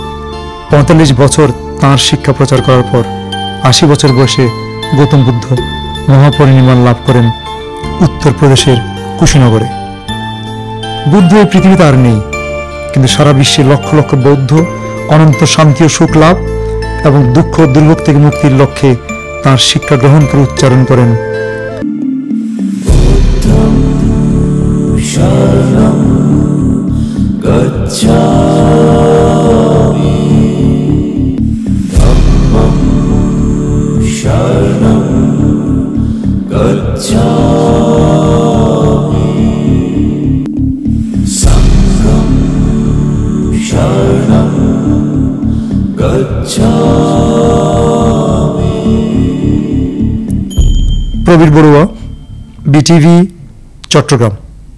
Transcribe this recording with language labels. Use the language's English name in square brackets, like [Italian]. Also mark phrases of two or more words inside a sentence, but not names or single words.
[Bangla] 45 বছর তাঁর শিক্ষা প্রচার করার পর 80 বছর বয়সে গৌতম বুদ্ধ মহাপরিনির্বাণ লাভ করেন উত্তরপ্রদেশের কুশীনগরে। বুদ্ধ এই পৃথিবীতে আর নেই, কিন্তু সারা বিশ্বে লক্ষ লক্ষ বৌদ্ধ অনন্ত শান্তি ও সুখ লাভ এবং দুঃখ দুর্ভোগ থেকে মুক্তির লক্ষ্যে তাঁর শিক্ষা গ্রহণ করে উচ্চারণ করেন, [Pali] বুদ্ধং শরণং গচ্ছামি, ধম্মং শরণং গচ্ছামি, সংঘং শরণং গচ্ছামি। [Bangla] প্রবীর বড়ুয়া, বিটিভি, চট্টগ্রাম।